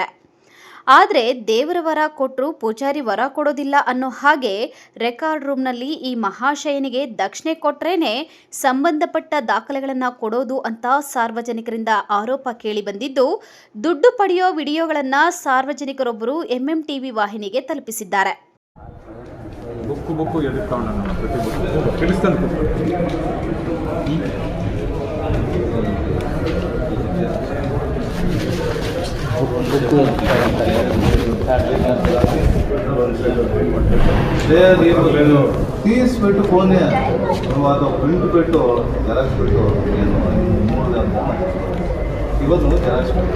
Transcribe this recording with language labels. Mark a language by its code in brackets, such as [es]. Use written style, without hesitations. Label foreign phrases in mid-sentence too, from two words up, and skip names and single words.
[kn] ಆದರೆ ದೇವರ ವರ ಕೊಟ್ಟರು ಪೂಜಾರಿ ವರ ಕೊಡೋದಿಲ್ಲ ಅನ್ನೋ ಹಾಗೆ ರೆಕಾರ್ಡ್ ರೂಮ್ನಲ್ಲಿ ಈ ಮಹಾಶಯನಿಗೆ ದಕ್ಷಿಣೆ ಕೊಟ್ರೇನೆ ಸಂಬಂಧಪಟ್ಟ ದಾಖಲೆಗಳನ್ನು ಕೊಡೋದು ಅಂತ ಸಾರ್ವಜನಿಕರಿಂದ ಆರೋಪ ಕೇಳಿ ಬಂದಿದ್ದು, ದುಡ್ಡು ಪಡೆಯೋ ವಿಡಿಯೋಗಳನ್ನು ಸಾರ್ವಜನಿಕರೊಬ್ಬರು ಎಂಎಂಟಿವಿ ವಾಹಿನಿಗೆ ತಲುಪಿಸಿದ್ದಾರೆ. ಬುಕ್ಕು ಎದಕ್ಕೆ ತಗೊಂಡು ಪ್ರತಿ ಬುಕ್ಕು ತಿಳಿಸ್ತಾನೆ [te] తీసిపెట్టు ఫోన్ నువ్వు అది ప్రింట్ పెట్టు జెరాక్స్ పెట్టు నేను ಇವತ್ತು నువ్వు జెరాక్స్